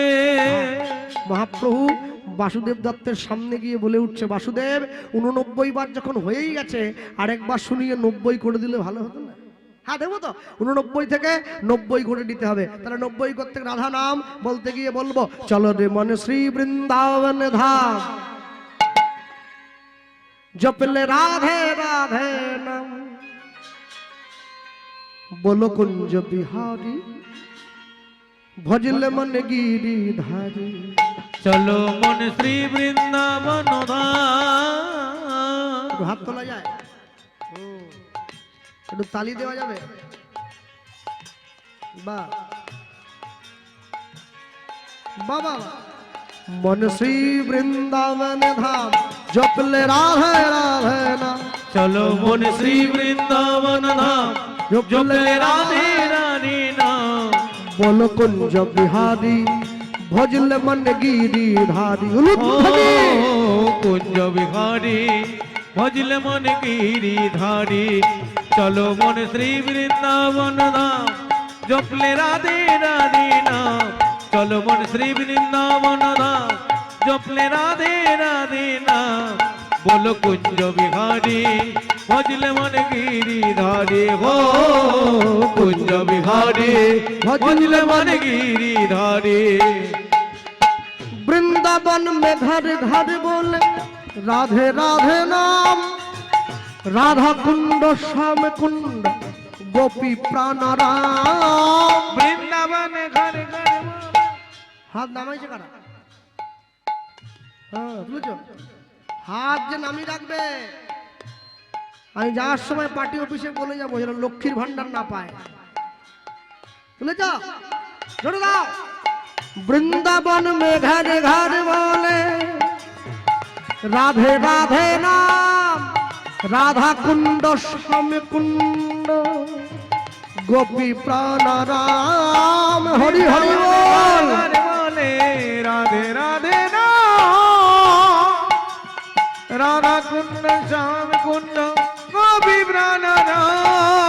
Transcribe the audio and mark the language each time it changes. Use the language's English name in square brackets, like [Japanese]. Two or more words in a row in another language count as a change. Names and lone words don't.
[Bangla] মহাপ্রভু বাসুদেব দত্তের সামনে গিয়ে বলে উঠছে, বাসুদেব 89 বার যখন হয়েই গেছে, আরেকবার শুনিয়ে 90 করে দিলে ভালো হতো না? হ্যাঁ দেবো তো। 89 থেকে 90 করে দিতে হবে। তাহলে 90 করতে রাধা নাম বলতে গিয়ে বলবো, [Hindi] चलो रे मन श्री वृंदावन धाम, जपले राधे राधे नाम, बोलो कुंज बिहारी, भजले मन गिरिधारी। चलो मन श्री वृंदावन धाम। [Bangla] हाथ তোলা যায়, একটু তালি দেওয়া যাবে? বাহ বাবা। [Hindi] मन श्री वृंदावन धाम, जपले राधे राधे नाम। चलो मन श्री वृंदावन धाम, जपले राधे राधे नाम। बोलो कुंज बिहारी, भजले मन गिरिधारी। कुंज बिहारी, भजले मन गिरिधारी। चलो मन श्री वृंदावन धाम, जपले राधे राधे नाम। चलो मन श्री वृंदावन धाम, जपले राधे राधे नाम। बोलो कुंज बिहारी भजले मन गिरिधारी हो कुंज बिहारी भजले मन गिरिधारी वृंदावन में घर घर बोले राधे राधे नाम राधा कुंड श्याम कुंड गोपी प्राणाराम वृंदावन घर घर [Bangla] হাত নামাই করা হ্যাঁ বুঝো হাত যে নামি রাখবে আমি যাওয়ার সময় পার্টি অফিসে বলে যাবো যেন লক্ষ্মীর ভান্ডার না পায় বুঝেছ জোরে দাও [Hindi] वृंदावन में घर घर बोले राधे राधे नाम राधा कुंड श्याम कुंड गोपी प्राणाराम हरि हरि बोल बोले राधे राधे ना राधा कुंड श्याम कुंड गोपी प्राणाराम